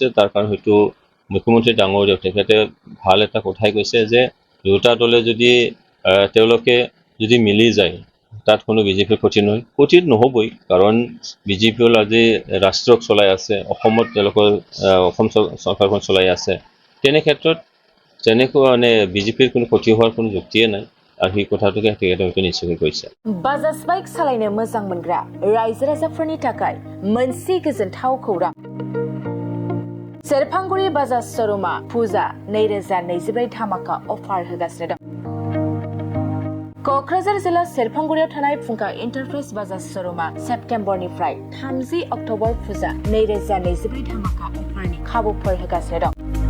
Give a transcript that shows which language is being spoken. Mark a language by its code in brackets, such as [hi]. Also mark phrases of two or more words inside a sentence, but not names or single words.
[as] তাৰ কাৰণ হয়তো মুখ্যমন্ত্ৰী ডাঙৰীয়া তেখেতে ভাল এটা কথাই কৈছে যে দুয়োটা দলে যদি তেওঁলোকে যদি মিলি যায়, তাত কোনো বিজেপিৰ ক্ষতি নহয়, ক্ষতি নহ'বই। কাৰণ BJP হ'ল আজি ৰাষ্ট্ৰক চলাই আছে, অসমত তেওঁলোকৰ অসম চৰকাৰখন চলাই আছে। তেনে ক্ষেত্ৰত তেনেকুৱা মানে BJPৰ কোনো ক্ষতি হোৱাৰ কোনো যুক্তিয়ে নাই। আৰু সেই কথাটোকে তেখেতে নিশ্চয়কৈ কৈছে। [brx] बाजाज बाइक सालायनो मोजां मोनग्रा रायजो राजाफोरनि थाखाय मोनसे गोजोनथाव खौरां। सेरफांगुरि बाजाज श'रुमा फुजा 2024 धामाका अफार होगासिनो दं। क'क्राझार जिल्ला सेरफांगुरियाव थानाय फुंखा इन्टारप्राइज बाजाज श'रुमा सेप्तेम्बरनिफ्राय 30 अक्ट'बर फुजा 2024 धामाका अफारनि खाबुफोर होगासिनो दं।